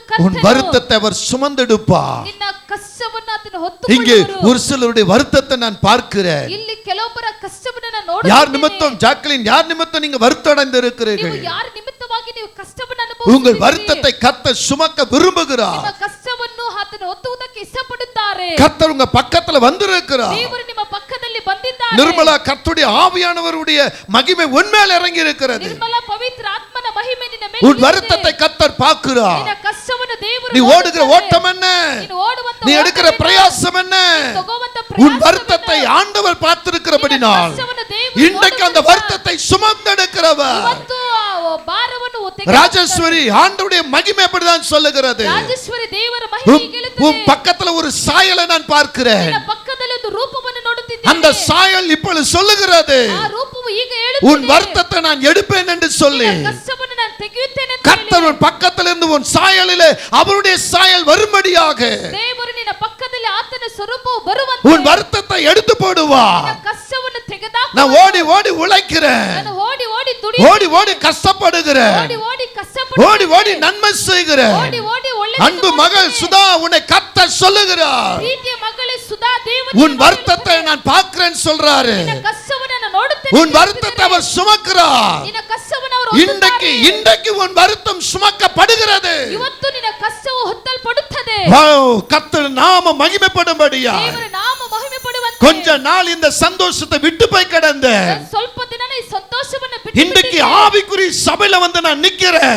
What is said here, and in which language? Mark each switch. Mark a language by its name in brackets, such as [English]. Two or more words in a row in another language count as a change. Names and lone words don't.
[Tamil] உன் [Kannada] ಕರ್ತನು. [Tamil] வருத்தத்தை அவர் சுமந்தெடுப்பார். [Kannada] ನಿನ್ನ ಕಷ್ಟವನ್ನು ಆತನು [Tamil] இங்கே [Kannada] ಹೊತ್ತುಕೊಳ್ಳುವರು. [Tamil] ஒரு சிலருடைய வருத்தத்தை நான் பார்க்கிறேன். [Kannada] ಇಲ್ಲಿ ಕೆಲವೊಬ್ಬರ ಕಷ್ಟವನ್ನು ನಾನು [Tamil] யார் [Kannada] ನೋಡುತ್ತೇನೆ. [Tamil] நிமித்தம் ஜாக்லின், யார் நிமித்தம் நீங்க வருத்தடைந்து இருக்கிறீர்கள்? [Kannada] ನೀವು ಯಾರ ನಿಮಿತ್ತವಾಗಿ ನೀವು ಕಷ್ಟವನ್ನು [Tamil] உங்கள் [Kannada] ಅನುಭವಿಸುತ್ತೀರಿ? [Tamil] வருத்தத்தை கர்த்தர் சுமக்க விரும்புகிறார். [Kannada] ನಿಮ್ಮ ಕಷ್ಟವನ್ನು ಆತನು ಹೊತ್ತುವುದಕ್ಕೆ ಇಷ್ಟಪಡುತ್ತಾರೆ. [Tamil] கர்த்தர் உங்க பக்கத்துல வந்திருக்கிறார். [Kannada] ದೇವರು ನಿಮ್ಮ ಪಕ್ಕದಲ್ಲಿ ಬಂದಿದ್ದಾರೆ. [Tamil] நிர்மலா, கர்த்தருடைய ஆவியானவருடைய மகிமை உன்மேல் இறங்கி இருக்கிறது. [Kannada] ನಿರ್ಮಲ ಪವಿತ್ರ ಆತ್ಮನ ಮಹಿಮೆ ನಿನ್ನ ಮೇಲೆ [Tamil] உன் [Kannada] ಇಲ್ಲಿದೆ. [Tamil] வருத்தத்தை கர்த்தர் பார்க்கிறார். [Kannada] ನಿನ್ನ ಕಷ್ಟವನ್ನು ದೇವರು [Tamil] நீ ஓடுகிற [Kannada] ನೋಡುತ್ತಾರೆ. [Tamil] ஓட்டம் என்ன, [Kannada] ನೀನು ಓಡುವಂತ [Tamil] நீ எடுக்கிற [Kannada] ಓಟವೇನು? [Tamil] பிரயாசம் என்ன, [Kannada] ತಗೋವಂತ [Tamil] உன் [Kannada] ಪ್ರಯಾಸವೇನು? [Tamil] வருத்தத்தை ஆண்டவர் பார்த்திருக்கிறபடினால் [Kannada] ನಿನ್ನ ಕಷ್ಟವನ್ನು ದೇವರು [Tamil] இன்றைக்கு அந்த [Kannada] ನೋಡುತ್ತಿದ್ದಾರೆ. [Tamil] வருத்தத்தை சுமந்தெடுக்கிறவர். [Kannada] ಇವತ್ತು ಆ ಭಾರವನ್ನು ತೆಗೆದುಕೊಂಡು [Tamil] ராஜேஸ்வரி, ஆண்டவருடைய மகிமை அப்படிதான் சொல்லுகிறது. [Kannada] ರಾಜೇಶ್ವರಿ ದೇವರ ಮಹಿಮೆ [Tamil] உன் [Kannada] ಹೇಳುತ್ತದೆ. [Tamil] பக்கத்துல ஒரு சாயலை நான் பார்க்கிறேன். [Kannada] ನಿನ್ನ ಪಕ್ಕದಲ್ಲಿ ಒಂದು ರೂಪವನ್ನು ನೋಡುತ್ತಿದ್ದೇನೆ. [Tamil] அந்த சாயல் இப்பொழுது சொல்லுகிறது, [Kannada] ಆ ರೂಪವು ಈಗ [Tamil] உன் [Kannada] ಹೇಳುತ್ತಿದೆ. [Tamil] வருத்தத்தை நான் எடுப்பேன் என்று சொல்லி [Kannada] ನಿನ್ನ ಕಷ್ಟವನ್ನು ನಾನು ತೆಗೆಯುತ್ತೇನೆ ಅಂತ [Tamil] கர்த்தர் [Kannada] ಹೇಳಿ. [Tamil] உன் பக்கத்துல இருந்து உன் சாயலிலே அவருடைய சாயல் வரும்படியாக [Kannada] ದೇವರು ನಿನ್ನ ಪಕ್ಕದಲ್ಲಿ ಆತನ ಸ್ವರೂಪವು ಬರುವಂತೆ [Tamil] உன் வருத்தத்தை எடுத்து போடுவா. [Kannada] ನಿನ್ನ ಕಷ್ಟವನ್ನು ತೆಗೆದಾಕ. [Tamil] நான் ஓடி ஓடி உழைக்கிறேன், [Kannada] ನಾನು ಓಡಿ ಓಡಿ ದುಡಿ [Tamil] ஓடி ஓடி கஷ்டப்படுகிறேன், [Kannada] ಓಡಿ ಓಡಿ ಕಷ್ಟಪಟ್ಟು [Tamil] ஓடி ஓடி நன்மை செய்கிறேன். [Kannada] ಓಡಿ ಓಡಿ ಒಳ್ಳೆ [Tamil] அன்பு மகள் சுதா, உன்னை கர்த்தர் சொல்லுகிறார், [Kannada] ಪ್ರೀತಿಯ ಮಗಳೇ ಸುಧಾ [Tamil] உன் வருத்தத்தை நான் பார்க்கிறேன் சொல்றாரு. உன் வருத்தத்தை அவர் சுமக்கிறார். இன்றைக்கு உன் வருத்தம் சுமக்கப்படுகிறது. கர்த்தர் நாம மகிமைப்படும்படியா கொஞ்ச நாள் இந்த சந்தோஷத்தை விட்டு போய் கிடந்த இன்றைக்கு ஆவிக்குரிய சபையில வந்து நான் நிக்கிறேன்.